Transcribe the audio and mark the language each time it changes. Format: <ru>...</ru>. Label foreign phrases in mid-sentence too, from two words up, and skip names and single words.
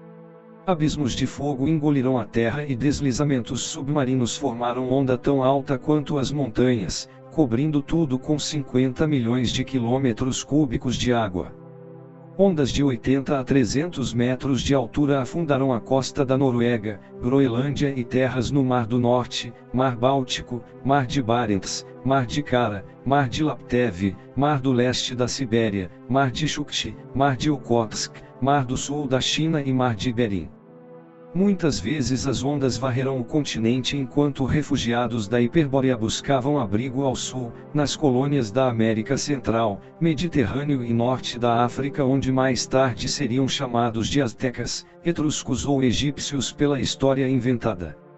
<pt>Abismos de fogo engoliram a terra e deslizamentos submarinos formaram onda tão alta quanto as montanhas, cobrindo tudo com 50 milhões de quilômetros cúbicos de água. Ondas de 80 a 300 metros de altura afundaram a costa da Noruega, Groenlândia e terras no Mar do Norte, Mar Báltico, Mar de Barents, Mar de Kara, Mar de Laptev, Mar do Leste da Sibéria, Mar de Chukchi, Mar de Okhotsk, Mar do Sul da China e Mar de Bering. Muitas vezes as ondas varreram o continente enquanto refugiados da Hiperbórea buscavam abrigo ao sul, nas colônias da América Central, Mediterrâneo e Norte da África, onde mais tarde seriam chamados de aztecas, etruscos ou egípcios pela história inventada.</pt>